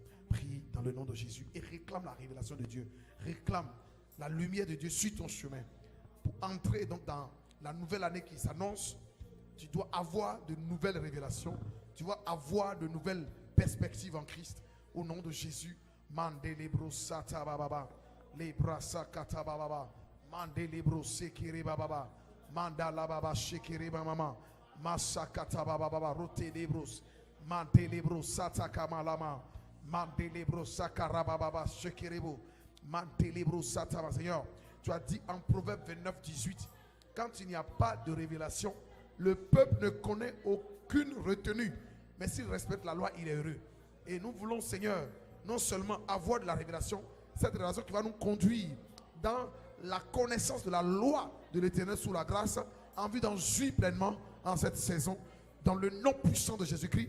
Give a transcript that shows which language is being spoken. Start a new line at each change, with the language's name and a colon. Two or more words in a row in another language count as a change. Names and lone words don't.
French: Prie dans le nom de Jésus et réclame la révélation de Dieu. Réclame la lumière de Dieu sur ton chemin. Pour entrer donc dans la nouvelle année qui s'annonce, tu dois avoir de nouvelles révélations. Tu dois avoir de nouvelles perspectives en Christ. Au nom de Jésus. Mandelebro sata bababa. Lebra sakata bababa. Mandelebro sekere bababa. Mandala baba shekere mama. Masakata bababa. Rote lebros. Mandelebro sata kamalama. Mandelebro sakara bababa shekerebo. Mandelebro sata. Seigneur, tu as dit en Proverbe 29, 18, quand il n'y a pas de révélation, le peuple ne connaît aucune retenue. Mais s'il respecte la loi, il est heureux. Et nous voulons, Seigneur, non seulement avoir de la révélation, cette révélation qui va nous conduire dans la connaissance de la loi de l'Éternel sous la grâce, en vue d'en jouir pleinement en cette saison, dans le nom puissant de Jésus-Christ.